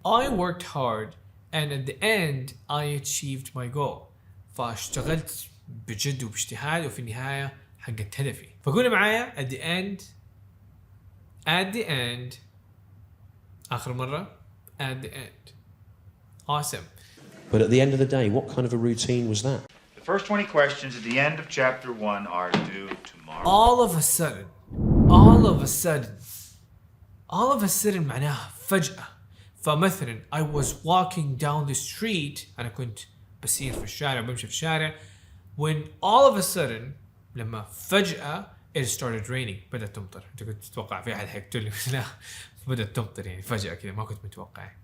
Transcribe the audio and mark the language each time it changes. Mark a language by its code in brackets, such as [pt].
[en] I worked hard and at the end I achieved my goal. [ar] فاشتغلت بجد وباجتهاد وفي النهاية حققت هدفي. فقولوا معايا [en] at the end [ar] آخر مرة [en] at the end. Awesome. But at the end of the day, what kind of a routine was that? The first 20 questions at the end of chapter 1 are due tomorrow. all of a sudden [ar] معناها فجأة. فمثلا [en] I was walking down the street، [ar] أنا كنت بسير في الشارع، [en] بمشي في الشارع، when all of a sudden [ar] لما فجأة [en] it started raining، [ar] بدأت تمطر. أنت كنت تتوقع في أحد حيقتل لي؟ لا، بدأت تمطر يعني فجأة كذا، ما كنت متوقع.